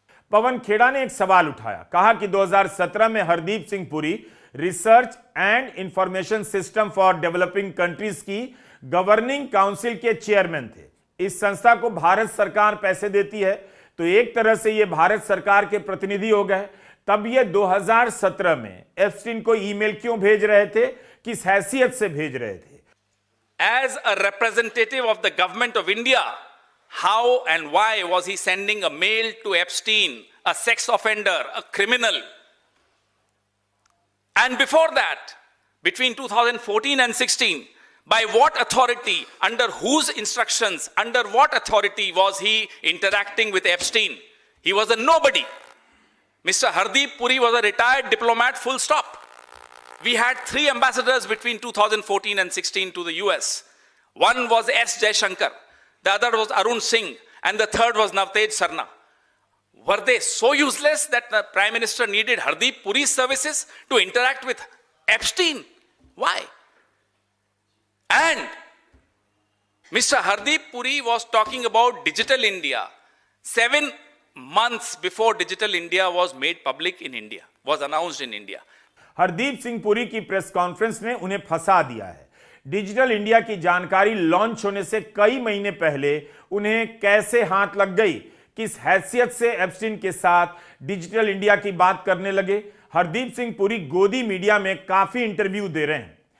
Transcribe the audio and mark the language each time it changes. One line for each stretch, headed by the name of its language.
Hindi: पवन खेड़ा ने एक सवाल उठाया, कहा कि 2017 में Hardeep Singh Puri research and information system for developing countries की गवर्निंग काउंसिल के चेयरमैन थे। इस संस्था को भारत सरकार पैसे देती है, तो एक तरह से ये भारत सरकार के प्रतिनिधि हो गए। तब ये 2017 में एप्स्टीन को ईमेल क्यों भेज रहे थे, किस हैसियत से भेज रहे थे?
English: As a representative of the government of India, how and why was he sending a mail to Epstein, a sex offender, a criminal? And before that, between 2014 and 16, By what authority, under whose instructions, under what authority was he interacting with Epstein? He was a nobody. Mr. Hardeep Puri was a retired diplomat, full stop. We had 3 ambassadors between 2014 and 16 to the US. One was S. Jaishankar, the other was Arun Singh, and the third was Navtej Sarna. Were they so useless that the Prime Minister needed Hardeep Puri's services to interact with Epstein? Why? And Mr. Hardeep Puri was talking about Digital India 7 months before Digital India was made public in India, was announced in India.
Hindi: Hardeep Singh Puri की press conference ने उन्हें फंसा दिया है। Digital India की जानकारी launch होने से कई महीने पहले उन्हें कैसे हाथ लग गई, किस हैसियत से एप्स्टीन के साथ डिजिटल इंडिया की बात करने लगे। हरदीप सिंह पुरी गोदी मीडिया में काफी इंटरव्यू दे रहे हैं।